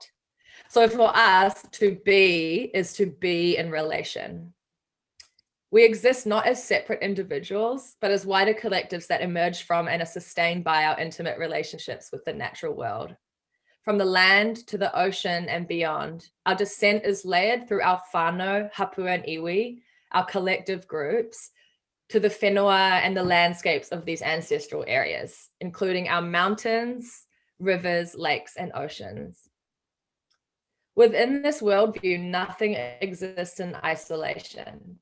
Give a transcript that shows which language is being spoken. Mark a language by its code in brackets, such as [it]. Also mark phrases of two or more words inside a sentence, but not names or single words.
[en] So for us, to be is to be in relation. We exist not as separate individuals, but as wider collectives that emerge from and are sustained by our intimate relationships with the natural world. From the land to the ocean and beyond, our descent is layered through our whānau, hapua, and iwi, our collective groups, to the whenua and the landscapes of these ancestral areas, including our mountains, rivers, lakes, and oceans. Within this worldview, nothing exists in isolation.